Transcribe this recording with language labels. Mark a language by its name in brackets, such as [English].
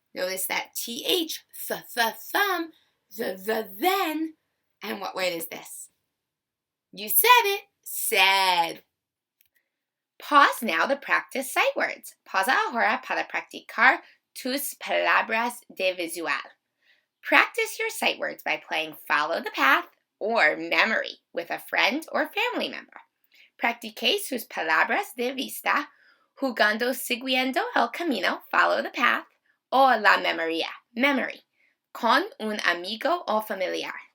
[English] Notice that TH, thumb, then. And what word is this? You said it, said. Pause now to practice sight words. [Spanish] Pausa ahora para practicar tus palabras de visual. [English] Practice your sight words by playing Follow the Path or Memory with a friend or family member. [Spanish] Practique sus palabras de vista jugando siguiendo el camino, Follow the Path, o la memoria, Memory, con un amigo o familiar.